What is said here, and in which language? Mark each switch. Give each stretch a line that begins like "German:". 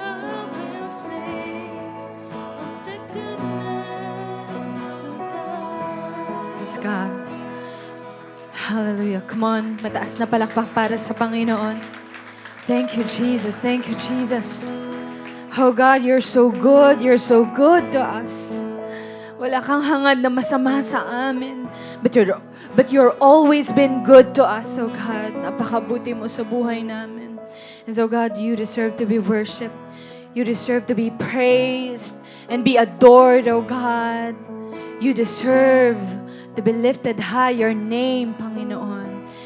English: I will sing of the goodness of God. Yes, God. Hallelujah. Come on,
Filipino: mataas na palakpak para sa Panginoon.
English: Thank you, Jesus. Thank you, Jesus. Oh God, you're so good. You're so good to us.
Filipino: Wala kang hangad na masama sa amin.
English: But you're always been good to us, oh God.
Filipino: Napakabuti mo sa buhay namin.
English: And so God, you deserve to be worshipped. You deserve to be praised and be adored, oh God. You deserve to be lifted high, your name, Panginoon.